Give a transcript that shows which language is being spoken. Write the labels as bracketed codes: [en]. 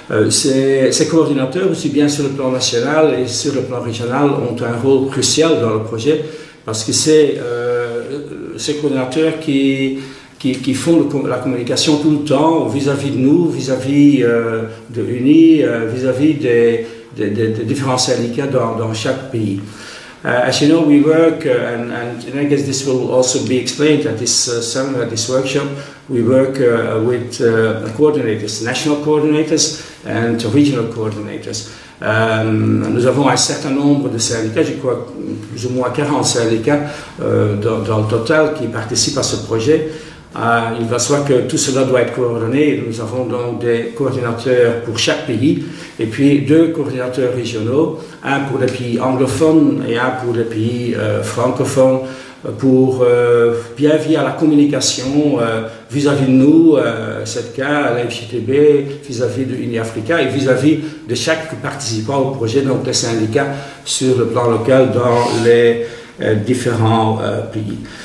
[fr] Ces coordinateurs, aussi bien sur le plan national et sur le plan régional, ont un rôle crucial dans le projet, parce que c'est ces coordinateurs qui font la communication tout le temps vis-à-vis de nous, vis-à-vis de Uni, vis-à-vis des différents syndicats dans chaque pays. [en] As you know, we work, and I guess this will also be explained at this seminar, at this workshop, we work with coordinators, national coordinators and regional coordinators. [fr] Nous avons un certain nombre de syndicats, je crois plus ou moins 40 syndicats dans le total qui participent à ce projet. Il va savoir que tout cela doit être coordonné. Nous avons donc des coordinateurs pour chaque pays et puis 2 coordinateurs régionaux, un pour les pays anglophones et un pour les pays francophones, pour bien via la communication vis-à-vis de nous, c'est le cas à la FJTB, vis-à-vis de Uni Africa et vis-à-vis de chaque participant au projet, donc des syndicats sur le plan local dans les différents pays.